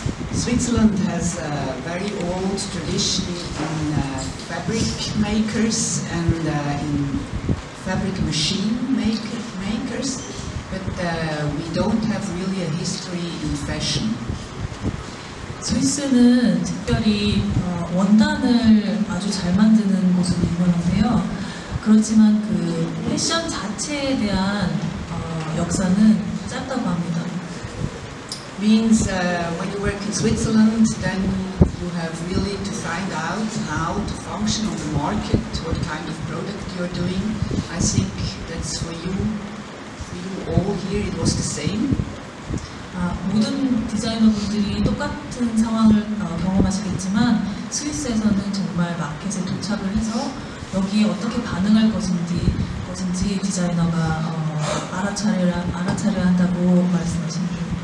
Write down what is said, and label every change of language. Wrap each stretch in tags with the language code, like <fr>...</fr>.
<en>Switzerland has a very old tradition in fabric makers and in fabric machine makers, but we don't have really a history in fashion.</en> <ko>스위스는 특별히 원단을 아주 잘 만드는 곳으로 유명한데요. 그렇지만 그 패션 자체에 대한 역사는 짧다고 합니다.</ko> <en>Means when you work in Switzerland, then you have really to find out how to function on the market, what kind of product you're doing. I think that's for you all here it was the same.</en> <ko>모든 디자이너분들이 똑같은 상황을 경험하시겠지만 스위스에서는 정말 마켓에 도착을 해서 여기에 어떻게 반응할 것인지 디자이너가 알아차려야 한다고 말씀하십니다.</ko>